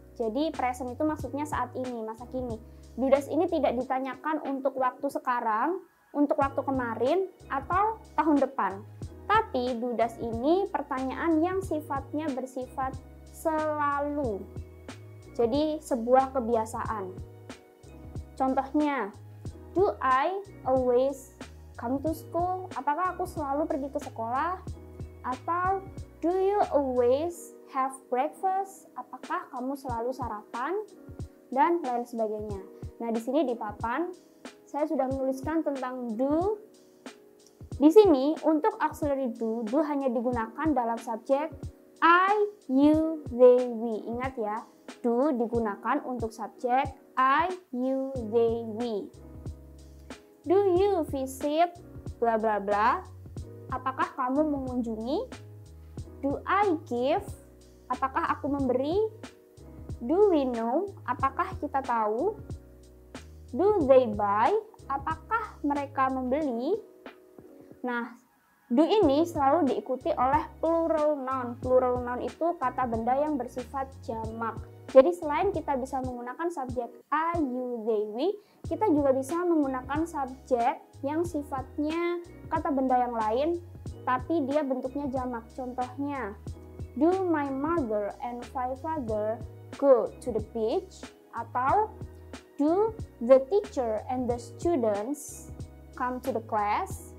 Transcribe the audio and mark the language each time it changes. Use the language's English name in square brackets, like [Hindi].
[Indonesian] Jadi present itu maksudnya saat ini, masa kini. Do, does ini tidak ditanyakan untuk waktu sekarang, untuk waktu kemarin, atau tahun depan. Tapi do, does ini pertanyaan yang sifatnya bersifat selalu. Jadi sebuah kebiasaan. Contohnya, [English] do I always come to school? [Indonesian] Apakah aku selalu pergi ke sekolah? Atau [English] do you always have breakfast? [Indonesian] Apakah kamu selalu sarapan? Dan lain sebagainya. Nah, di sini di papan saya sudah menuliskan tentang do. Di sini untuk auxiliary do hanya digunakan dalam subjek I, you, they, we. Ingat ya, do digunakan untuk subjek I, you, they, we. [English] Do you visit bla bla bla? [Indonesian] Apakah kamu mengunjungi? [English] Do I give? [Indonesian] Apakah aku memberi? [English] Do we know? [Indonesian] Apakah kita tahu? [English] Do they buy? [Indonesian] Apakah mereka membeli? Nah, do ini selalu diikuti oleh plural noun. Plural noun itu kata benda yang bersifat jamak. Jadi selain kita bisa menggunakan subjek I, you, they, we, kita juga bisa menggunakan subjek yang sifatnya kata benda yang lain, tapi dia bentuknya jamak. Contohnya, [English] do my mother and my father go to the beach? [Indonesian] Atau [English] do the teacher and the students come to the class?